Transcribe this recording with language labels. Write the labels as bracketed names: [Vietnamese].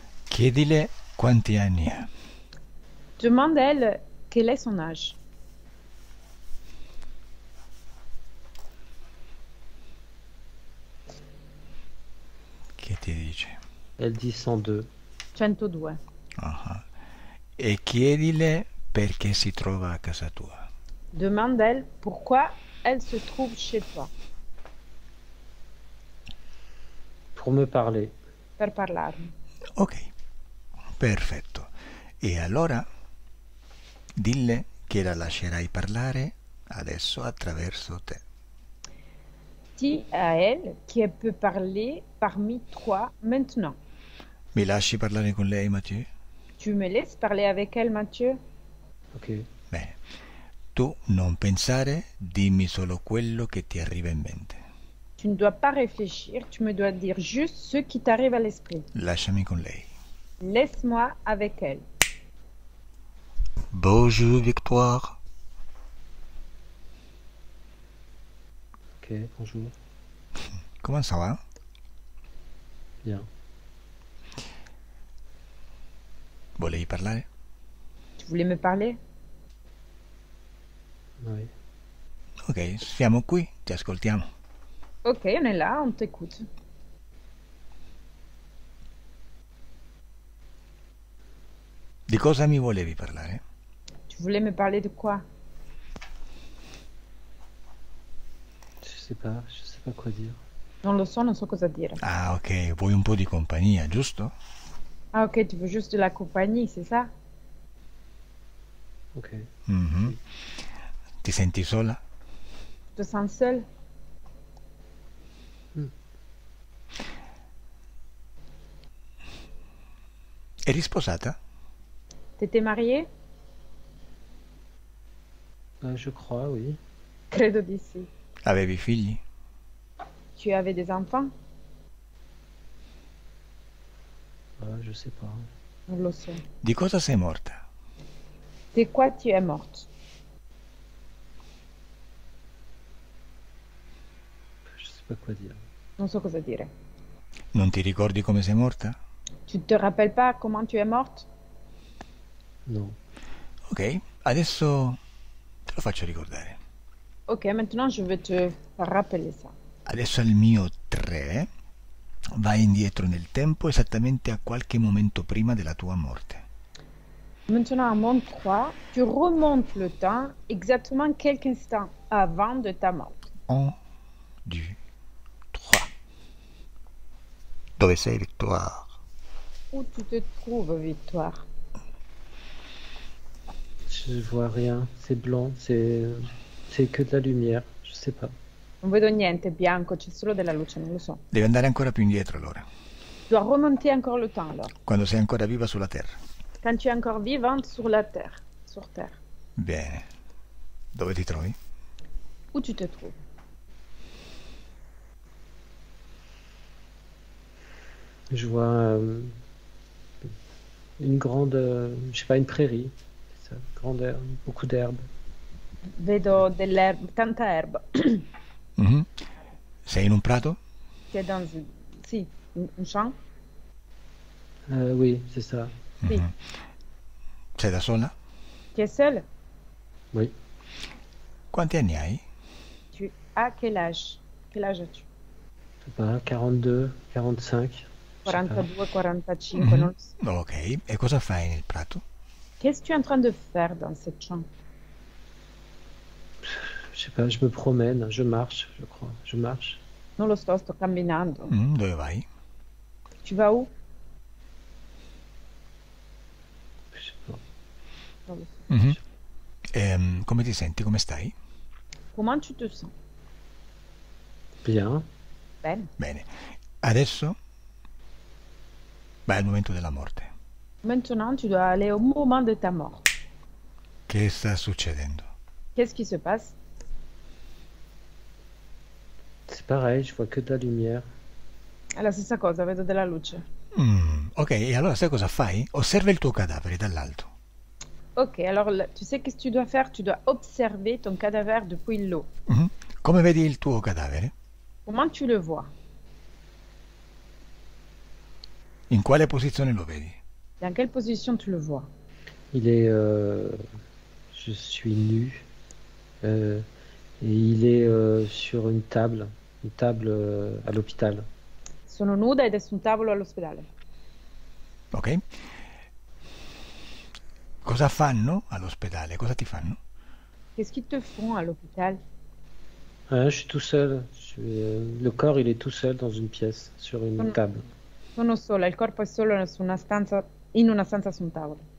[Italian] Chiedile quanti anni ha. [French] Demande à elle quel est son âge. [Italian] Che ti dice? [French] Elle dit 102. 102. Ah. [Italian] E chiedile perché si trova a casa tua. [French] Demande-elle pourquoi elle se trouve chez toi, Pour me parler. [Italian] per parlarmi. Ok, perfetto. E allora dille che la lascerai parlare adesso attraverso te. [French] Dis à elle qu'elle peut parler parmi toi maintenant. [Italian] Mi lasci parlare con lei, Mathieu? [French] Tu me laisses parler avec elle, Mathieu? Ok. [Italian] Bene. Tu non pensare, dimmi solo quello che ti arriva in mente. [French] Tu ne dois pas réfléchir, tu me dois dire juste ce qui t'arrive à l'esprit. [Italian] Lasciami con lei. [French] Laisse-moi avec elle. Bonjour, Victoire. Ok, bonjour. Comment ça va? Bien. [Italian] Volevi parlare? [French] Tu voulais me parler? Oui. [Italian] Ok, siamo qui, ti ascoltiamo. [French] Ok, on est là, on t'écoute. [Italian] Di cosa mi volevi parlare? [French] Tu voulais me parler de quoi? Je sais pas quoi dire. [Italian] Non so cosa dire. Ah, ok, vuoi un po' di compagnia, giusto? [French] Ah ok, tu veux juste de la compagnie, c'est ça? Ok. [Italian] Mhm. Ti senti sola? [French] Tu te sens seul? [Italian] Eri sposata? [French] T'étais marié? Je crois, oui. [Italian] Credo di sì. Avevi figli? [French] Tu avais des enfants? Je sais pas. [Italian] Non lo so. Di cosa sei morta? [French] De quoi tu es morte? Je sais pas quoi dire. [Italian] Non so cosa dire. Non ti ricordi come sei morta? [French] Tu te rappelles pas comment tu es morte? Non. [Italian] Ok, adesso te lo faccio ricordare. [French] Ok, maintenant je vais te rappeler ça. [Italian] Adesso al mio 3 vai indietro nel tempo esattamente a qualche momento prima della tua morte. [French] Maintenant à mon 3, tu remontes le temps exactement quelques instants avant de ta mort. [Italian] 1, 2, 3. Dove sei, Victoire? [French] Où tu te trouves, Victoire? Je vois rien. C'est blanc. C'est que de la lumière. Je sais pas. [Italian] Non vedo niente, è bianco, c'è solo della luce, non lo so. Devi andare ancora più indietro allora, [French] Tu dois remonter encore le temps alors. [Italian] quando sei ancora viva sulla Terra. [French] Quand tu es encore vivante sur la terre. Sur terre. [Italian] Bene. Dove ti trovi? [French] Où tu te trouves? Je vois une grande, je sais pas, une prairie. C'est ça, grande herbe, beaucoup d'herbe. [Italian] Vedo dell'erba, tanta erba. Mhm. Sei in un prato? [French] Tu es dans [Italian] sì, [French] un champ? Oui, c'est ça. [Italian] Sì. Mhm. Sei da sola? [French] Tu es seul? Oui. [Italian] Quanti anni hai? [French] Tu as quel âge? Quel âge as-tu? Je sais pas, 42, 45. Je sais pas. 42, 45, Mhm. [Italian] non lo so. Ok, e cosa fai nel prato? [French] Qu'est-ce que tu es en train de faire dans cette chambre? Je sais pas, je me promène, je marche, je crois. Je marche. [Italian] Non lo so, sto camminando. Dove vai? [French] Tu vas où? Je sais pas. [Italian] Non lo so. Mhm. Come ti senti? Come stai? [French] Comment tu te sens? Bien. [Italian] Bene. Bene. Adesso vai al momento della morte. [French] Maintenant, tu dois aller au moment de ta mort. [Italian] Che sta succedendo? [French] Qu'est-ce qui se passe? C'est pareil, je vois que de la lumière. [Italian] È la stessa cosa, vedo della luce. Ok, e allora sai cosa fai? Osserva il tuo cadavere dall'alto. [French] Ok, alors tu sais qu'est-ce que tu dois faire? Tu dois observer ton cadavre depuis l'eau. Mhm. [Italian] Come vedi il tuo cadavere? [French] Comment tu le vois? [Italian] In quale posizione lo vedi? [French] Dans quelle position tu le vois? Il est, je suis nu, et il est sur une table à l'hôpital. [Italian] Sono nuda ed è su un tavolo all'ospedale. Ok? Cosa fanno all'ospedale? Cosa ti fanno? [French] Qu'est-ce qu'ils te font à l'hôpital? Je suis tout seul. Le corps, il est tout seul dans une pièce, sur une [Italian] Sono, [French] table. [Italian] sono sola, il corpo è solo su una stanza, in una stanza su un tavolo.